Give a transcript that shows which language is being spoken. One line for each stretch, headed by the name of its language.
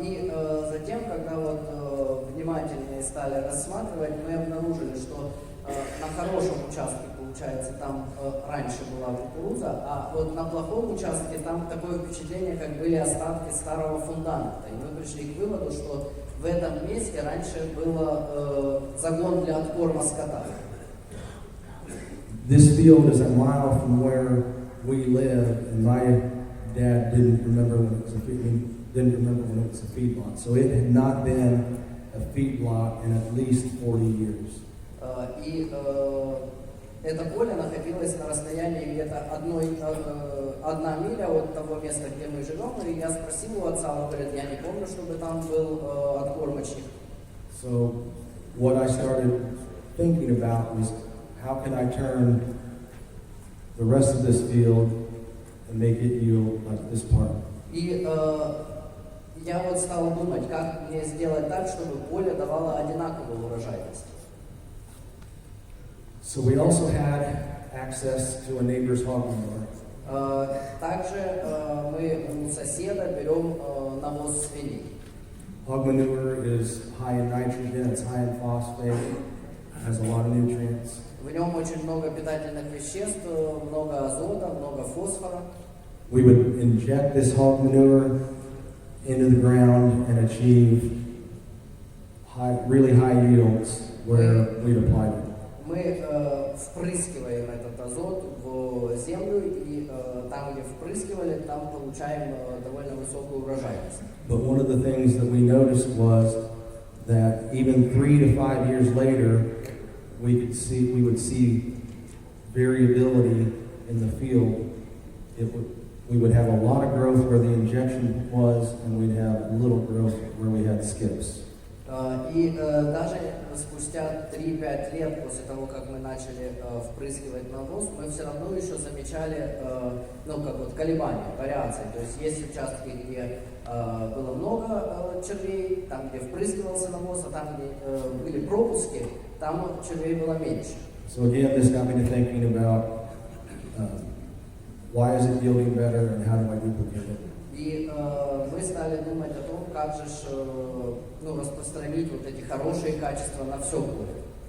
Russian: И затем, когда вот внимательнее стали рассматривать, мы обнаружили, что на хорошем участке, получается, там раньше была кукуруза, а вот на плохом участке там такое впечатление, как были остатки старого фундамента. И мы пришли к выводу, что в этом месте раньше был загон для откорма скота.
English: This field is a mile from where we live, and my dad didn't remember when it was a feedlot. So it had not been a feedlot in at least 40 years.
Russian: И это поле находилось на расстоянии где-то 1 миля от того места, где мы живем. И я спросил у отца, он говорит, я не помню, чтобы там был откормочник.
English: So what I started thinking about was how can I turn the rest of this field and make it yield like this part.
Russian: И я вот стал думать, как мне сделать так, чтобы поле давало одинаковую урожайность.
English: So we also had access to a neighbor's hog manure.
Russian: Также мы у соседа берем навоз свиней.
English: Hog manure is high in nitrogen, it's high in phosphate, has a lot of nutrients.
Russian: В нем очень много питательных веществ, много азота, много фосфора.
English: We would inject this hog manure into the ground and achieve really high yields where we'd applied it.
Russian: Мы впрыскиваем этот азот в землю, и там, где впрыскивали, там получаем довольно высокую урожайность.
English: But one of the things that we noticed was that even 3 to 5 years later, we would see variability in the field. We would have a lot of growth where the injection was, and we'd have little growth where we had skips.
Russian: И даже спустя 3-5 лет после того, как мы начали впрыскивать навоз, мы все равно еще замечали колебания, вариации. То есть есть участки, где было много червей, там, где впрыскивался навоз, а там, где были пропуски, там червей было меньше.
English: So again, this got me to thinking about why is it yielding better and how do I duplicate it?
Russian: И мы стали думать о том, как же распространить вот эти хорошие качества на все поле.